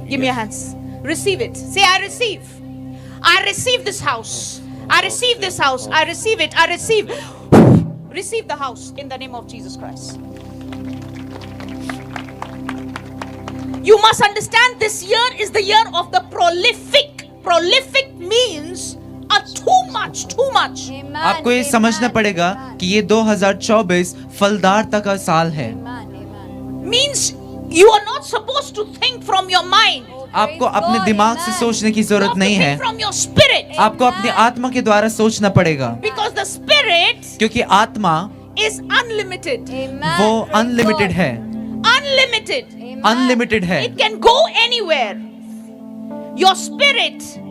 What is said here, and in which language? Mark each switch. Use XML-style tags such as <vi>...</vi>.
<en>Give me your hands. Receive it. Say, I receive. I receive this house. I receive this house. I receive it. I receive. Receive the house in the name of Jesus Christ. You must understand this year is the year of the prolific. Prolific means a too much.</en> <hi>आपको ये समझना पड़ेगा कि ये 2024 फलदारता का साल है।</hi> <en>Means you are not supposed to think from your mind.</en> <hi>आपको अपने दिमाग से सोचने की</hi> <en>You</en> <hi>जरूरत</hi> <en>have to</en> <hi>नहीं</hi> <en>think</en> <hi>है।</hi> <en>from your spirit.</en> <hi>आपको अपनी आत्मा के द्वारा सोचना पड़ेगा,</hi> <en>Because the spirit</en> <hi>क्योंकि आत्मा</hi> <en>is unlimited.</en> <hi>वो अनलिमिटेड है।</hi> <en>Unlimited.</en> <hi>अनलिमिटेड है।</hi> <en>It can go anywhere. Your spirit</en>